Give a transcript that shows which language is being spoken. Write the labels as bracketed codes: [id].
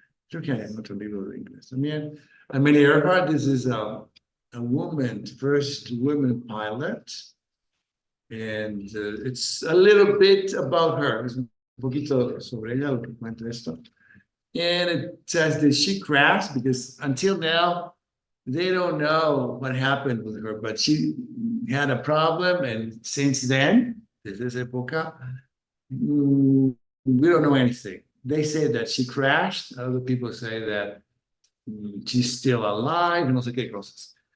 [es] Creo que hay otro libro de inglés también. [en] Amelia Earhart, this is a woman, first woman pilot, and it's a little bit about her. [es] Es un poquito sobre ella lo que cuenta esto. [en] And it says that she crashed because until now, they don't know what happened with her, but she had a problem. And since then, [es] desde esa época, [en] we don't know anything. They say that she crashed. Other people say that she's still alive, [es] no sé qué cosas.